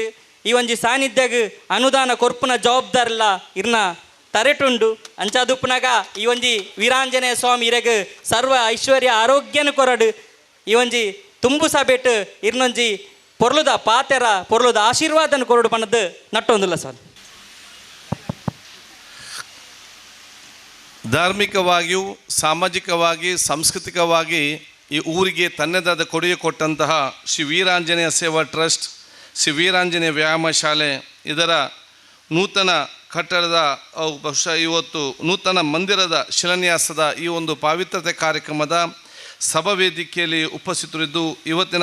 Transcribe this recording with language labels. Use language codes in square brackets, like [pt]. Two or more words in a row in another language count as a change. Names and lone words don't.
[tcy] ಈ ಒಂಜಿ ಸಾನ್ನಿಧ್ಯಾಗ ಅನುದಾನ ಕೊರ್ಪುನ ಜವಾಬ್ದಾರಿಲ್ಲ ಇರ್ನ ತರೆಟುಂಡು ಅಂಚಾದುಪ್ಪನಾಗ ಈ ಒಂಜಿ ವೀರಾಂಜನೇಯ ಸ್ವಾಮಿ ಇರಗ ಸರ್ವ ಐಶ್ವರ್ಯ ಆರೋಗ್ಯನ ಕೊರಡು ಈ ಒಂಜಿ ತುಂಬು ಸಬೇಟ್ ಇರ್ನೊಂಜಿ ಪೊರ್ಲುದ ಪಾತೆರ ಪೊರ್ಲುದ ಆಶೀರ್ವಾದನ ಕೊರಡು ಪನ್ನದು ನಟ್ಟೊಂದಿಲ್ಲ ಸರ್. [kn] ಧಾರ್ಮಿಕವಾಗಿಯೂ ಸಾಮಾಜಿಕವಾಗಿ ಸಾಂಸ್ಕೃತಿಕವಾಗಿ ಈ ಊರಿಗೆ ತನ್ನದಾದ ಕೊಡುಗೆ ಕೊಟ್ಟಂತಹ ಶ್ರೀ ವೀರಾಂಜನೇಯ ಸೇವಾ ಟ್ರಸ್ಟ್, ಶ್ರೀ ವೀರಾಂಜನೇಯ ವ್ಯಾಯಾಮ ಶಾಲೆ ಇದರ ನೂತನ ಕಟ್ಟಡದ ಬಹುಶಃ ಇವತ್ತು ನೂತನ ಮಂದಿರದ ಶಿಲಾನ್ಯಾಸದ ಈ ಒಂದು ಪಾವಿತ್ರತೆ ಕಾರ್ಯಕ್ರಮದ ಸಭಾ ವೇದಿಕೆಯಲ್ಲಿ ಉಪಸ್ಥಿತರಿದ್ದು ಇವತ್ತಿನ